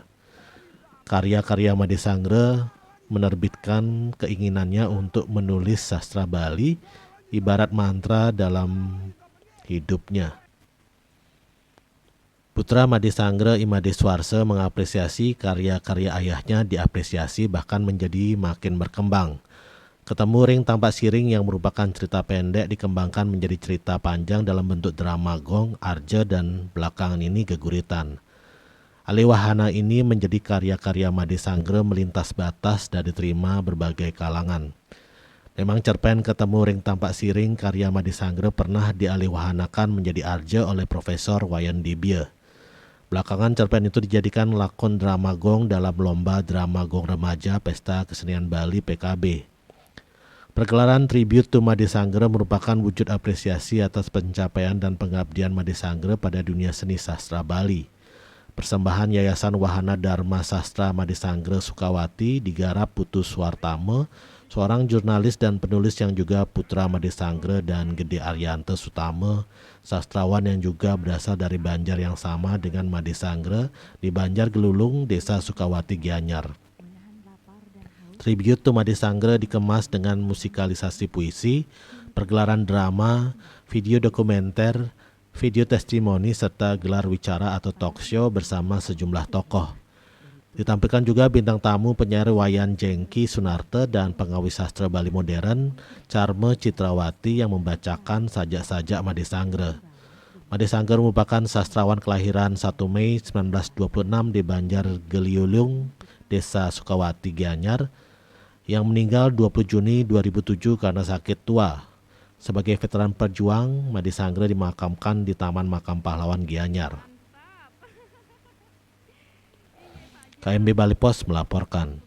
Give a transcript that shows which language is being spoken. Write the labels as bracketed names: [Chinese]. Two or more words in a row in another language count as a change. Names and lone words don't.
[Indonesian] Karya-karya Made Sangre menerbitkan keinginannya untuk menulis sastra Bali, ibarat mantra dalam hidupnya. Putra Made Sangre Imade Swarse mengapresiasi karya-karya ayahnya diapresiasi bahkan menjadi makin berkembang. Ketemu Ring Tampak Siring yang merupakan cerita pendek dikembangkan menjadi cerita panjang dalam bentuk drama gong, arja, dan belakangan ini geguritan. Alih wahana ini menjadi karya-karya Made Sangre melintas batas dan diterima berbagai kalangan. Memang cerpen Ketemu Ring Tampak Siring karya Made Sangre pernah dialihwahanakan menjadi arja oleh Profesor Wayan Dibye. Belakangan cerpen itu dijadikan lakon drama gong dalam lomba drama gong remaja Pesta Kesenian Bali PKB. Pergelaran Tribute to Made Sangre merupakan wujud apresiasi atas pencapaian dan pengabdian Made Sangre pada dunia seni sastra Bali. Persembahan Yayasan Wahana Dharma Sastra Made Sangre Sukawati digarap Putu Swartame, seorang jurnalis dan penulis yang juga putra Made Sangre, dan Gede Arianto Sutame, sastrawan yang juga berasal dari Banjar yang sama dengan Made Sangre di Banjar Gelulung, Desa Sukawati Gianyar. Tribute to Made Sangre dikemas dengan musikalisasi puisi, pergelaran drama, video dokumenter, video testimoni, serta gelar wicara atau [English] talk show [Indonesian] bersama sejumlah tokoh. Ditampilkan juga bintang tamu penyair Wayan Jengki Sunarte dan pengawis sastra Bali modern Charme Citrawati yang membacakan sajak-sajak Made Sangre. Made Sangre merupakan sastrawan kelahiran 1 Mei 1926 di Banjar Geliulung, Desa Sukawati Gianyar, yang meninggal 20 Juni 2007 karena sakit tua. Sebagai veteran perjuang, Made Sangre dimakamkan di Taman Makam Pahlawan Gianyar. KMB Bali Pos melaporkan.